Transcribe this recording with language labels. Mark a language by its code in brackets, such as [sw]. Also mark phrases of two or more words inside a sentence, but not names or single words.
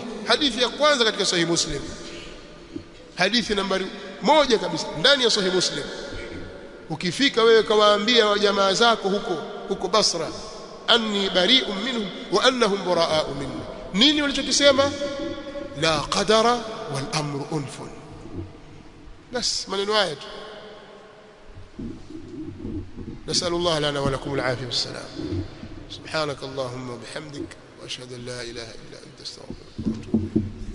[sw] Hadithi ya kwanza katika Sahih Muslim, hadithi nambari 1 kabisa ndani ya Sahih Muslim. Ukifika wewe kawaambia jamaa zako huko [ar] Basra, أني بريء منهم وأنهم برآء مني. [sw] Nini walichokisema? [ar] لا قدر والأمر أنف. [sw] bas maneno haya tu. [ar] نسأل الله لنا ولكم العافية والسلام. سبحانك اللهم وبحمدك وأشهد أن لا إله إلا أنت استغفرك وأتوب إليك.